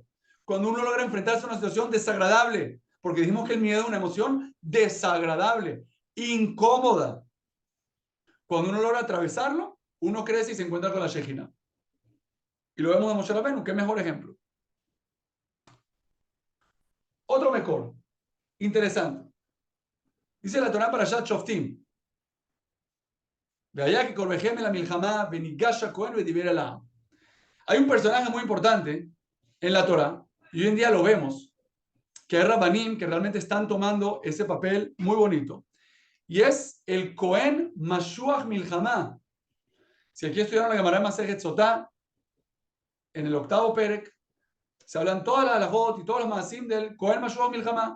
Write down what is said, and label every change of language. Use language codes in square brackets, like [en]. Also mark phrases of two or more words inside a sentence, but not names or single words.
[es] Cuando uno logra enfrentarse a una situación desagradable. Porque dijimos que el miedo es una emoción desagradable, incómoda. Cuando uno logra atravesarlo, uno crece y se encuentra con la Shejinah. Y lo vemos de Moshe Rabbeinu, qué mejor ejemplo. Otro mejor, interesante. Dice la Torah para [he] פרשת שופטים. והיה כקרבכם אל המלחמה וניגש הכהן ודיבר אל העם. [es] Hay un personaje muy importante en la Torá, y hoy en día lo vemos, que hay Rabbanim que realmente están tomando ese papel muy bonito, y es el [he] כהן משוח מלחמה. [es] Si aquí estudiaron la [he] גמרא מסכת סוטה, [es] en el octavo Perek, se hablan todas las halajot y todos los maasim del [he] כהן משוח מלחמה.